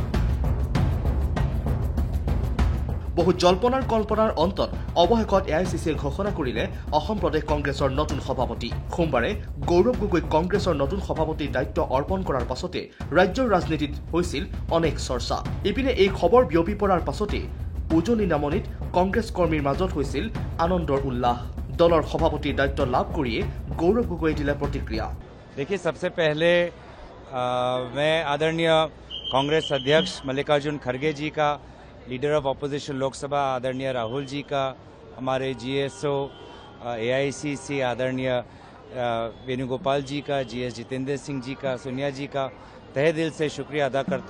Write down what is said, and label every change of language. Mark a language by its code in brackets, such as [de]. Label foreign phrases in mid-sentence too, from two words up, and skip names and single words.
[as] বহু জল্পনাৰ কল্পনাৰ অন্তত অৱশেষত এআইচিচিয়ে ঘোষণা কৰিলে অসম প্ৰদেশ কংগ্ৰেছৰ নতুন সভাপতি সোমবাৰে গৌৰৱ গগৈ কংগ্ৰেছৰ নতুন সভাপতিৰ দায়িত্ব অৰ্পণ কৰাৰ পাছতে ৰাজ্যৰ ৰাজনীতিত হৈছিল অনেক চৰ্চা ইপিনে এই খবৰ বিয়পি পৰাৰ পাছতে উজনি নামনিত কংগ্ৰেছ কৰ্মীৰ মাজত হৈছিল আনন্দৰ উল্লাস দলৰ সভাপতিৰ দায়িত্ব লাভ কৰিয়ে গৌৰৱ গগৈ দিলে প্ৰতিক্ৰিয়া [hi] देखिए सबसे पहले मैं आदरणीय कांग्रेस अध्यक्ष मल्लिकार्जुन खड़गे जी का [en] Leader of Opposition [hi] लोकसभा आदरणीय राहुल जी का हमारे जीएसओ एआईसीसी आदरणीय वेणुगोपाल जी का जीएस जितेंद्र सिंह जी का सोनिया जी का तहे दिल से शुक्रिया अदा करता